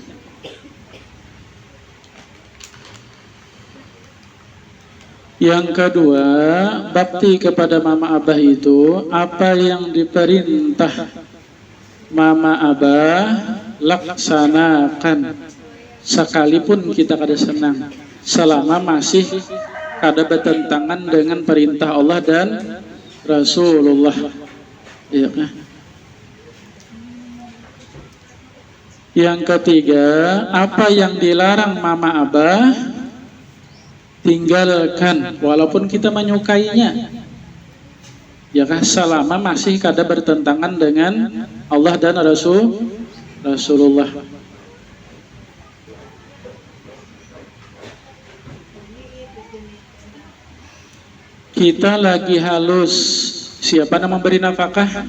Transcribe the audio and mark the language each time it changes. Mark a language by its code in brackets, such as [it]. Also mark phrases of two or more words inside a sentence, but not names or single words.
[id] Yang kedua, bakti kepada mama abah itu apa yang diperintah mama abah laksanakan, sekalipun kita kada senang, selama masih kada bertentangan dengan perintah Allah dan Rasulullah. Ya. Yang ketiga, apa yang dilarang mama abah tinggalkan walaupun kita menyukainya, ya kah, selama masih kada bertentangan dengan Allah dan Rasulullah. Kita lagi halus, siapa yang memberi nafkah?